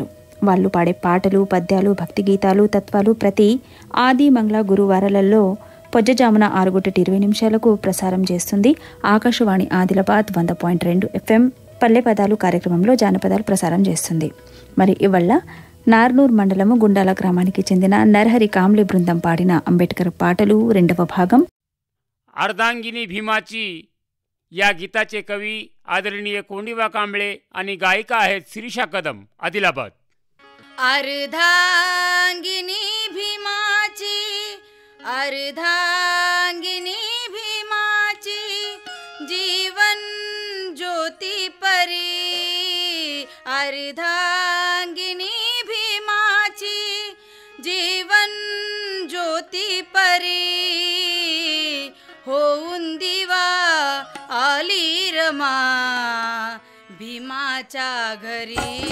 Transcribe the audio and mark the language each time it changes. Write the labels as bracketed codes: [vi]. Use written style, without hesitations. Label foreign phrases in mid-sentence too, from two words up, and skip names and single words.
[te] వాళ్ళు పాడే పాటలు, పద్యాలు, భక్తి గీతాలు, తత్వాలు ప్రతి ఆది మంగళ గురువారాలలో పొజ్జజామున 6:20 ప్రసారం చేస్తుంది ఆకాశవాణి ఆదిలాబాద్ 100.2 FM. పల్లె పదాలు కార్యక్రమంలో జానపదాలు ప్రసారం చేస్తుంది. మరి ఇవల్ల నార్నూర్ మండలము గుండాల గ్రామానికి చెందిన నరహరి కాంబ్లే బృందం పాడిన అంబేద్కర్ పాటలు రెండవ భాగం. [mr] अर्धांगिनी भीमाची या गीताचे कवी आदरणीय कोंडिबा कांबळे आणि गायिका आहेत शिरीषा कदम, आदिलाबाद. अर्धांगिनी भीमाची, अर्धांगिनी भीमाची जीवन ज्योती परी, अर्धांगिनी भीमाची जीवन ज्योती परी, होऊन दिवा आली रमा भीमाच्या घरी,